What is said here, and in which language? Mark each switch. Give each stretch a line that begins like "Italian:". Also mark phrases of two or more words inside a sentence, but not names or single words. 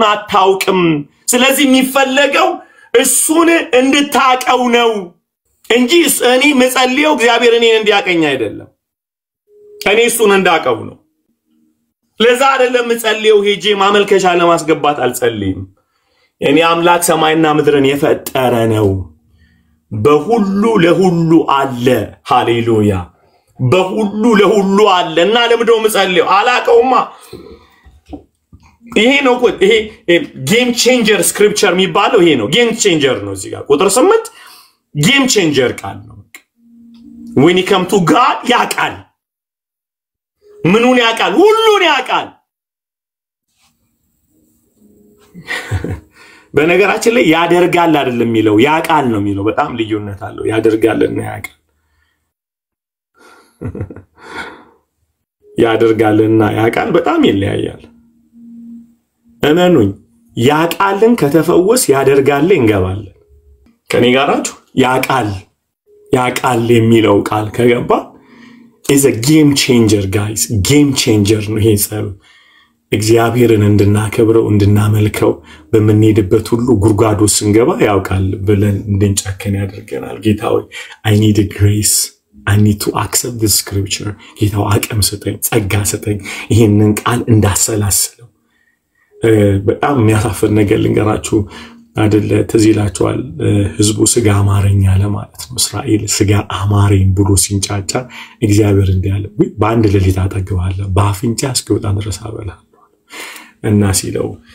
Amharic: አታውቅም ስለዚህ የሚፈልገው እሱን እንድታቀው ነው እንጂ እኔ መጸልየው እግዚአብሔር እኔን እንዲያቀኝ አይደለም እኔ እሱን እንዳቀው ነው ለዛ አይደለም መጸልየው ሄጄ ማመልከቻ ለማስገባት አልጸልይም እኔ አምላክ ሰማይና ምድርን የፈጠረ ነው በሁሉ ለሁሉ አለ ሃሌሉያ በሁሉ ለሁሉ አለና ለምንድነው መጸልየው አላቀውማ ይሄ ነው ይሄ
English: game changer scripture
Amharic: የሚባለው ይሄ ነው
English: game changer
Amharic: ነው እዚህ ጋር ቁጥር 8
English: game changer
Amharic: ቃል ነው
English: when you come to God
Amharic: ያቃል ምኑን ያቃል ሁሉን ያቃል በነገራችን ላይ ያደርጋል አይደለም የሚለው ያቃል ነው የሚለው በጣም ልዩነት አለው ያደርጋልና ያቃል ያደርጋልና ያቃል በጣም ይለያያል እመኑኝ ያቃልን ከተፈወስ ያደርጋል እንገባለን ከኔ ጋራችሁ ያቃል የሚለው ቃል ከገባ
English: is a game changer guys game changer
Amharic: ነው ይሄ ጸሎት እግዚአብሔርን እንድናከብረው እንድናመልከው በመንሄድበት ሁሉ ጉርጓዶ ስንገባ ያውቃል ብለን እንድንጨከን ያደርገናል ጌታዬ
English: I need a grace I need to accept this scripture
Amharic: ጌታው አቅም ሰጠኝ ጸጋ ሰጠኝ ይሄንን ቃል እንዳሰላስለው በጣም የሚያሳፍር ነገር ልንገራችሁ አይደለ ተዚላችኋል ህዝቡ ስጋ አማረኛ ለማለት ነው እስራኤል ስጋ አማረኝ ብሎ ሲንጫጫ እግዚአብሔር እንዲያለ በአንድ ሌሊት አጠግባለሁ በአፍንጫ እስኪወጣ ድረስ አበላለሁ እና ሲለው